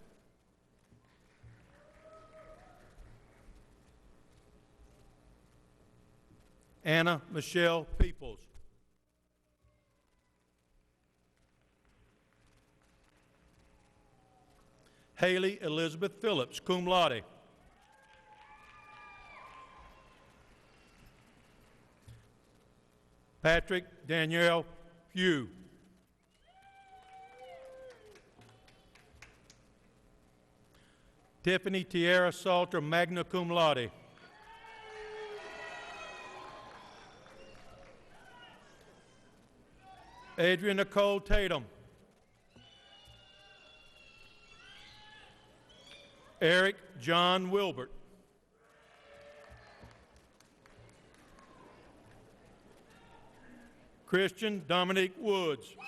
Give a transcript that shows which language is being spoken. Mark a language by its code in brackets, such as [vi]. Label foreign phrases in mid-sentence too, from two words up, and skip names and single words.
[en] Anna Michelle Peoples. Haley Elizabeth Phillips, [la] cum laude. [en] Patrick Danielle Pugh. Tiffany Tierra Salter, [la] magna cum laude. [en] Adrian Nicole Tatum. Eric John Wilbert. Christian Dominic Woods.